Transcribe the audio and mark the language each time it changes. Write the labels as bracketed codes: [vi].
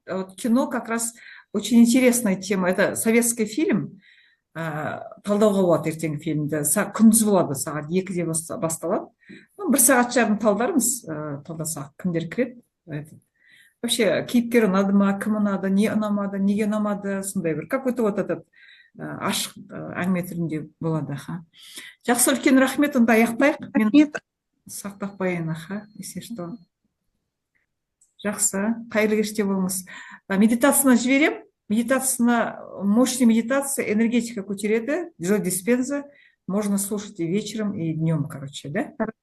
[ru] Вот кино как раз очень интересная тема. Это советский фильм. [kk] Талдауға болады ертең фильмді. Күндіз болады, сағат 2-де басталады. Бір сағат жарым талдармыз, талдасақ, кімдер кіреді. Вообще, кейіпкер ұнады ма, кім ұнады, не ұнамады, неге ұнамады, сондай бір. Какой-то вот этот ашық әңгіме түрінде болады, аха. Жақсы, үлкен рахмет, онда аяқтайық. Мен сақтап қояйын, аха, если что. Жақсы, қайырлы кеште болыңыз. Медитацияны жіберем. [ru] Медитацияны, мощная медитация, энергетика көтереді, Джо Диспенза. Можно слушать и вечером, и днем, короче, да?